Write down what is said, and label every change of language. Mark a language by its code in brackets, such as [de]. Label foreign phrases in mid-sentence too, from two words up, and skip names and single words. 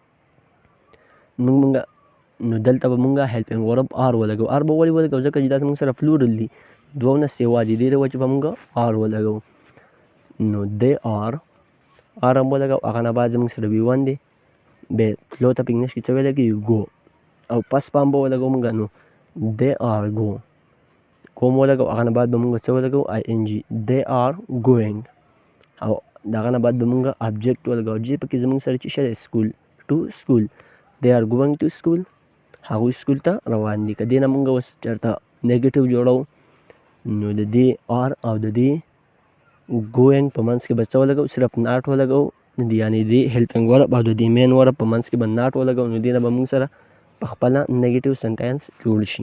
[ps] نو دلته به مونږ [en] helping verb are [ps] ولګو. آر به ولې ولګو؟ ځکه چې دا زموږ سره فلورل دي، دوه نه سیوا دي، دې د وجې به مونږ آر ولګو. نو دی آر هم ولګو. هغه نه بعد زموږ سره V1 دی. بیا تلو ته په انګلیش کې څه ویلی کېږي؟ ګو. او پس پام به ولګو مونږ. نو [en] they are go [ps] کوم ولګو. هغه نه بعد به مونږ څه ولګو؟ [en] ING. they are going. [ps] او دغه نه بعد به مونږ آبجیکټ ولګو. آبجیکټ پکې زموږ سره چې شه دی؟ [en] school. to school. they are going to school. [ps] هغوی سکول ته روان دي. که دې نه مونږ اوس چېرته نیګیټیو جوړو نو د دې آر او د دې ګوینګ په منځ کې به څه ولګو؟ صرف ناټ ولګو. یعنې د [en] helping verb [ps] او د دې [en] main verb [ps] په منځ کې به ناټ ولګو. نو دې نه به مونږ سره په خپله [en] negative sentence [ps] جوړ شي.